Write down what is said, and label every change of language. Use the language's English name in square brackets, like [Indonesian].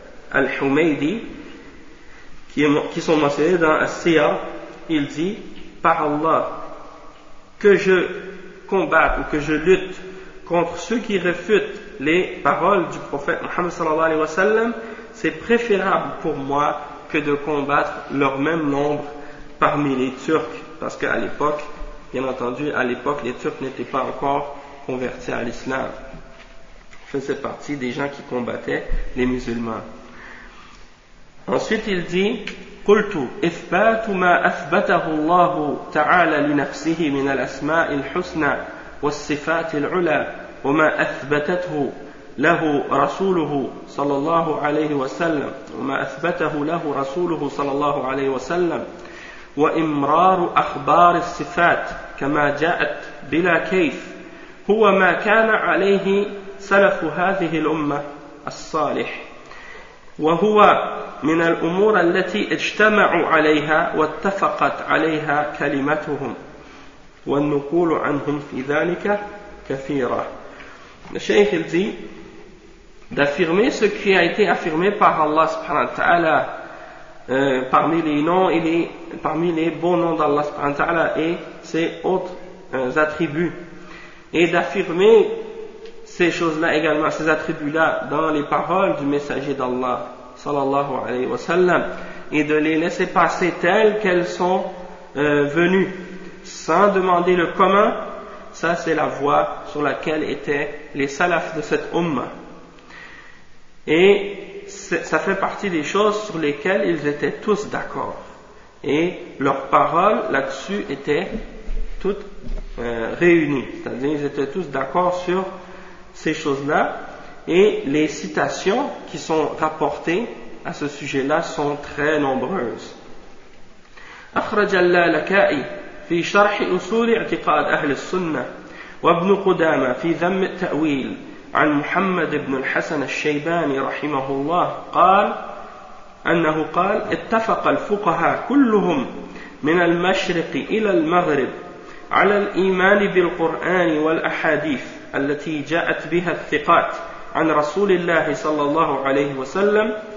[French] al-Humaydi qui sont mentionnés dans As-Siya, il dit « Par Allah, que je combatte ou que je lutte contre ceux qui réfutent les paroles du prophète Mohammed sallallahu alayhi wa sallam, c'est préférable pour moi que de combattre leur même nombre parmi les Turcs. » Parce qu'à l'époque, bien entendu, à l'époque, les Turcs n'étaient pas encore convertis à l'islam. Ils faisaient partie des gens qui combattaient les musulmans. Ensuite, il dit, [Arabic] قلت إثبات ما أثبته الله تعالى لنفسه من الأسماء الحسنى والصفات العلى وما أثبتته له رسوله صلى الله عليه وسلم وما أثبته له رسوله صلى الله عليه وسلم وإمرار أخبار الصفات كما جاءت بلا كيف هو ما كان عليه سلف هذه الأمة الصالح وهو من الأمور التي اجتمعوا عليها واتفقت عليها كلمتهم والنقول عنهم في ذلك كثيرة. [French] Le Cheikh dit d'affirmer ce qui a été affirmé par Allah subhanahu wa ta'ala parmi les noms et parmi les bons noms d'Allah subhanahu wa ta'ala et ses autres attributs et d'affirmer ces choses-là également, ces attributs-là dans les paroles du messager d'Allah sallallahu alayhi wa sallam et de les laisser passer telles qu'elles sont venues sans demander le comment, ça c'est la voie sur laquelle étaient les salafs de cette ummah. Et ça fait partie des choses sur lesquelles ils étaient tous d'accord. Et leurs paroles là-dessus étaient toutes réunies. C'est-à-dire qu'ils étaient tous d'accord sur ces choses-là. Et les citations qui sont rapportées à ce sujet-là sont très nombreuses. [Arabic] أخرج اللالكائي في شرح أصول اعتقاد أهل السنة وابن قدامة في ذم التأويل عن محمد بن الحسن الشيباني رحمه الله قال أنه قال اتفق الفقهاء كلهم من المشرق إلى المغرب على الإيمان بالقرآن والأحاديث التي جاءت بها الثقات عن رسول الله صلى الله عليه وسلم